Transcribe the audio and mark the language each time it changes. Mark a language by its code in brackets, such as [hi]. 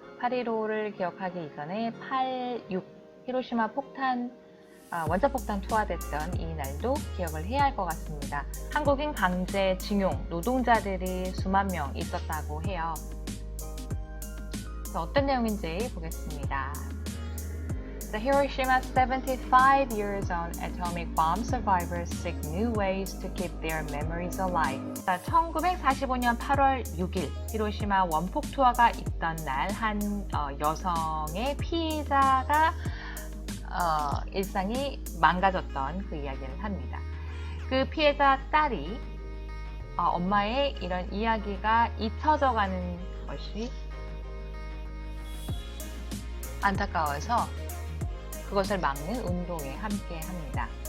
[ko] 8.15를 기억하기 이전에 8.6 히로시마 폭탄, 원자폭탄 투하됐던 이 날도 기억을 해야 할 것 같습니다. 한국인 강제징용 노동자들이 수만 명 있었다고 해요. 어떤 내용인지 보겠습니다. [en] The Hiroshima 75 years on atomic bomb survivors seek new ways to keep their memories alive. [ko] 1945년 8월 6일 히로시마 원폭 투하가 있던 날 한 여성의 피해자가 일상이 망가졌던 그 이야기를 합니다. 그 피해자 딸이 엄마의 이런 이야기가 잊혀져 가는 것이 안타까워서 그것을 막는 운동에 함께 합니다.